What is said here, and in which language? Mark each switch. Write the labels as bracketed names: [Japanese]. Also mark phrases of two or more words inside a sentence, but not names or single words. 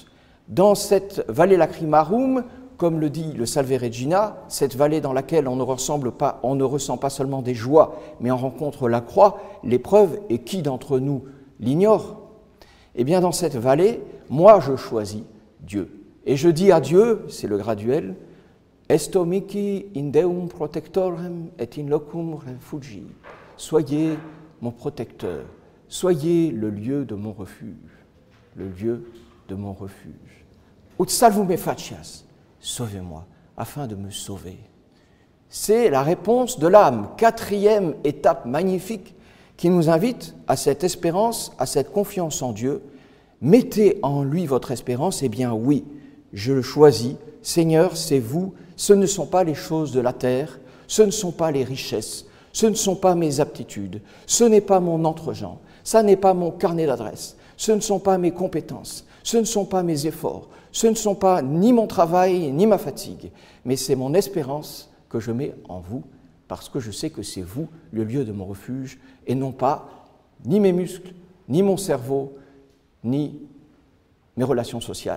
[French] Dans cette vallée lacrimarum, comme le dit le Salve Regina, cette vallée dans laquelle on ne ressent pas seulement des joies, mais on rencontre la croix, l'épreuve, et qui d'entre nous l'ignore? Eh bien, dans cette vallée, moi, je choisis Dieu. Et je dis à Dieu, c'est le graduel, [Latin] Esto mihi in Deum protectorem et in locum refugi. [French] Soyez mon protecteur, soyez le lieu de mon refuge, le lieu de mon refuge. [Latin] Ut salvum me facias, [French] sauvez-moi, afin de me sauver. C'est la réponse de l'âme, quatrième étape magnifique qui nous invite à cette espérance, à cette confiance en Dieu. Mettez en lui votre espérance, eh bien oui, je le choisis. Seigneur, c'est vous, ce ne sont pas les choses de la terre, ce ne sont pas les richesses, ce ne sont pas mes aptitudes, ce n'est pas mon entre-gens, ça n'est pas mon carnet d'adresse, ce ne sont pas mes compétences, ce ne sont pas mes efforts, ce ne sont pas ni mon travail ni ma fatigue, mais c'est mon espérance que je mets en vous, parce que je sais que c'est vous le lieu de mon refuge, et non pas ni mes muscles, ni mon cerveau, ni mes relations sociales.